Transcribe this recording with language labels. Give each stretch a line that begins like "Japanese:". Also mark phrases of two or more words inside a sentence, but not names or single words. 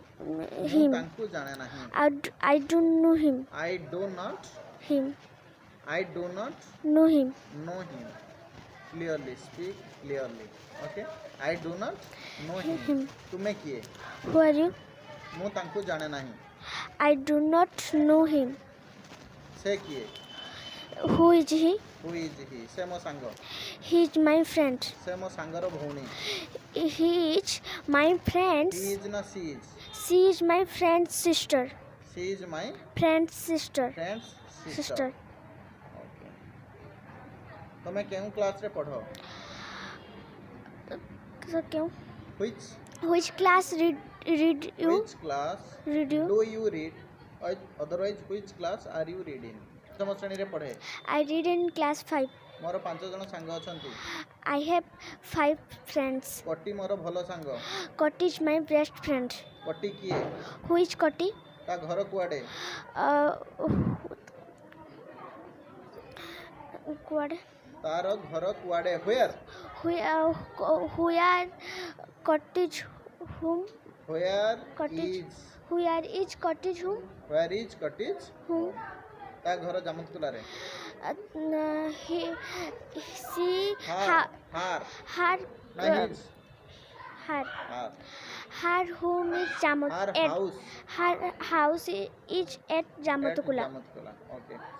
Odia: ମୁଁ
English: Him.
Odia: ତାଙ୍କୁ ଜାଣେ ନାହିଁ।
English: I don't know him. I do not Him. know him. him. Clearly, speak clearly. Okay? I do not know him.
Odia: ତୁମେ କିଏ?
English: Who are you?
Odia: ମୁଁ ତାଙ୍କୁ ଜାଣେ ନାହିଁ।
English: I do not know him.
Odia: ସେ କିଏ?
English: Who is he? Who is he?
Odia: ସେ ମୋ ସାଙ୍ଗ।
English: He is my friend.
Odia: ସେ ମୋ ସାଙ୍ଗର ଭଉଣୀ।
English: He is my friend's. He is ନା she is? She is my friend's sister. She is my Friend's sister. friend's sister. Sister.
Odia: Okay. ତୁମେ କେଉଁ କ୍ଲାସରେ ପଢ଼?
Hindi: So, क्यों?
English: Which class read you? which class Read you? do you read? Otherwise, which class are you reading?
Odia: ପଞ୍ଚମ ଶ୍ରେଣୀରେ ପଢ଼େ।
English: I read in class 5.
Odia: ମୋର 5 ଜଣ ସାଙ୍ଗ ଅଛନ୍ତି।
English: I have 5 friends.
Odia: କଟି ମୋର ଭଲ ସାଙ୍ଗ।
English: Koti is my best friend.
Odia: କଟି କିଏ?
English: Who is Koti?
Odia: ତା ଘର କୁଆଡ଼େ? Kuade? ତାର ଘର କୁଆଡ଼େ?
English: Where? Where cottage whom? Where Cottage. is? Where is cottage whom? Where is cottage? Whom?
Odia: ତା ଘର ଜାମତକୁଲାରେ।
English: She Her. her ନା his? her Her. home is Her house. her house is at At Jamatakula. Jamatakula. Okay.